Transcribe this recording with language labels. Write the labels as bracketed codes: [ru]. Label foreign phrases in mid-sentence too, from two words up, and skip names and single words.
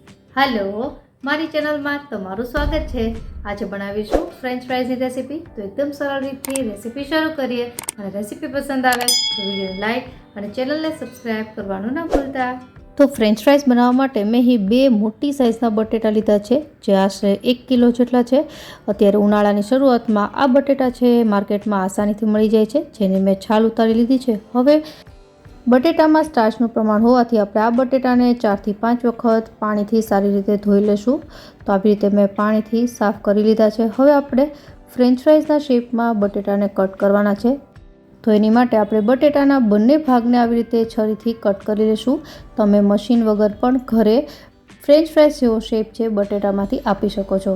[gu] હેલો મારી ચેનલ મેં તમારું સ્વાગત હૈ। આજ બનાવીશું ફ્રેન્ચ ફ્રાઈઝ કી રેસિપી। તો એકદમ સરળ રીતથી રેસિપી શરૂ કરીએ ઔર રેસિપી પસંદ આવે તો [en] video like [gu] ઔર ચેનલ ને સબ્સ્ક્રાઇબ કરવાનું ના ભૂલતા। તો ફ્રેન્ચ ફ્રાઈઝ બનાવવા માટે મેં હી બે મોટી સાઇઝના બટેટા લીધા છે જે આશરે 1 કિલો જેટલા છે। અત્યારે ઉનાળાની શરૂઆતમાં આ બટેટા છે માર્કેટમાં આસાનીથી મળી જાય છે, જેની મેં છાલ ઉતારી લીધી છે। હવે બટેટામાં સ્ટાર્ચનું પ્રમાણ હોવાથી આપણે આ બટેટાને 4 થી 5 વખત પાણીથી સારી રીતે ધોઈ લેશું। तो આવી રીતે મેં પાણીથી સાફ કરી લીધા છે। હવે આપણે ફ્રેન્ચ ફ્રાઈઝના શેપમાં બટેટાને કટ કરવાના છે। તો એની માટે આપણે બટેટાના બંને ભાગને આવી રીતે છરીથી કટ કરી લઈશું। તમે મશીન વગર પણ ઘરે ફ્રેન્ચ ફ્રાઈઝ જેવો શેપ છે બટેટામાંથી આપી શકો છો।